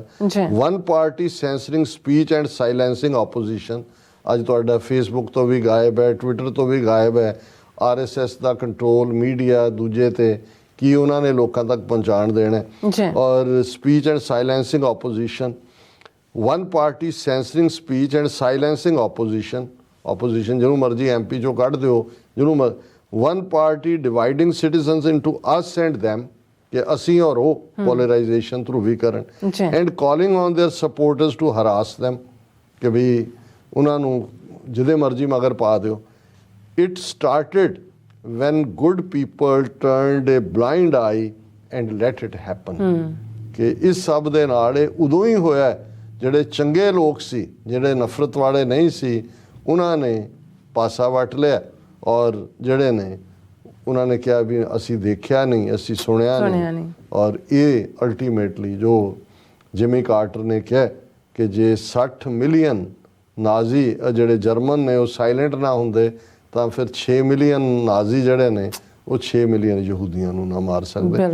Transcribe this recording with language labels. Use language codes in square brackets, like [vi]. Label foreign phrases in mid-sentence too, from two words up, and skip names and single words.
[en] one party censoring speech and silencing opposition, [pa] ਅੱਜ ਤੁਹਾਡਾ ਫੇਸਬੁੱਕ ਤੋਂ ਵੀ ਗਾਇਬ ਹੈ, ਟਵਿੱਟਰ ਤੋਂ ਵੀ ਗਾਇਬ ਹੈ। RSS ਦਾ ਕੰਟਰੋਲ ਮੀਡੀਆ ਦੂਜੇ ਤੇ ਕੀ ਉਹਨਾਂ ਨੇ ਲੋਕਾਂ ਤੱਕ ਪਹੁੰਚਾਉਣ ਦੇਣਾ ਹੈ। ਜੀ। [en] ਔਰ speech and silencing opposition, one party censoring speech and silencing opposition [pa] ਜਿਹਨੂੰ ਮਰਜ਼ੀ MP ਚੋਂ ਕੱਢ ਦਿਓ, ਜਿਹਨੂੰ [en] one party dividing citizens into us and them, [pa] ਕਿ ਅਸੀਂ ਔਰ ਉਹ, polarization, ਧਰੂਵੀਕਰਨ, ਜੀ। [en] and calling on their supporters to harass them, [pa] ਕਿ ਵੀ ਉਹਨਾਂ ਨੂੰ ਜਿਹਦੇ ਮਰਜ਼ੀ ਮਗਰ ਪਾ ਦਿਓ। [en] It started when good people turned a blind eye and let it happen, [pa] ਕਿ ਇਸ ਸਭ ਦੇ ਨਾਲ ਇਹ ਉਦੋਂ ਹੀ ਹੋਇਆ ਜਿਹੜੇ ਚੰਗੇ ਲੋਕ ਸੀ, ਜਿਹੜੇ ਨਫ਼ਰਤ ਵਾਲੇ ਨਹੀਂ ਸੀ, ਉਹਨਾਂ ਨੇ ਪਾਸਾ ਵੱਟ ਲਿਆ, ਔਰ ਜਿਹੜੇ ਨੇ ਉਹਨਾਂ ਨੇ ਕਿਹਾ ਵੀ ਅਸੀਂ ਦੇਖਿਆ ਨਹੀਂ, ਅਸੀਂ ਸੁਣਿਆ ਨਹੀਂ। ਔਰ ਇਹ ਅਲਟੀਮੇਟਲੀ ਜੋ ਜਿਮੀ ਕਾਰਟਰ ਨੇ ਕਿਹਾ ਕਿ ਜੇ 60 ਮਿਲੀਅਨ ਨਾਜ਼ੀ ਜਿਹੜੇ ਜਰਮਨ ਨੇ ਉਹ ਸਾਇਲੈਂਟ ਨਾ ਹੁੰਦੇ ਤਾਂ ਫਿਰ 6 ਮਿਲੀਅਨ ਨਾਜ਼ੀ ਜਿਹੜੇ ਨੇ ਉਹ 6 ਮਿਲੀਅਨ ਯਹੂਦੀਆਂ ਨੂੰ ਨਾ ਮਾਰ ਸਕਦੇ।